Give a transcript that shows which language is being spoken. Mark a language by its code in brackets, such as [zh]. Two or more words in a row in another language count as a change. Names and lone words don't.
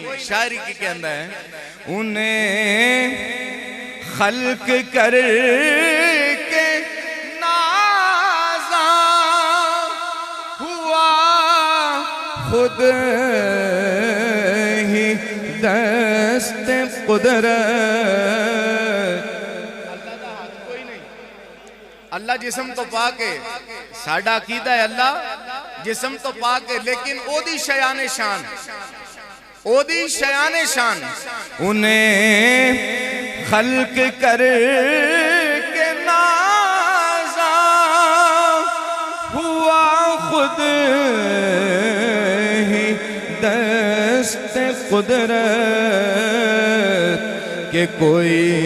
[pa] شاعری کی کہندہ ہے [ur] انہیں خلق کر کے نازا ہوا خود ہی دست قدرت۔ [pa] اللہ دا ہاتھ کوئی نہیں، اللہ جسم تو پاکے، ساڑھا عقیدہ ہے اللہ جسم تو پاکے، لیکن او دی شیان شان، او دی شیان شان، [ur] انہیں خلق کر کے نازا ہوا خود ہی دست قدرت، کہ کوئی